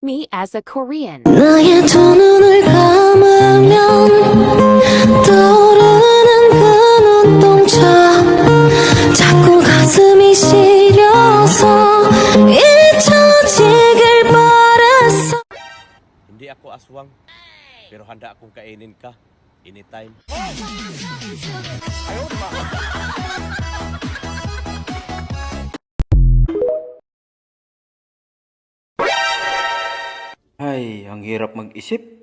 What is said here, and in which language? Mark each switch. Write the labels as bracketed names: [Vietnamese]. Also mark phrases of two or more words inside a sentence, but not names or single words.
[English] Me as a Korean. [Korean] 나의 두 눈을 감으면 떠오르는 그 눈동자 자꾸 가슴이 시려서 잊혀지길 바랬어. [Filipino] Hindi ako aswang, pero handa akong kainin ka anytime. Ay, ang hirap mag-isip.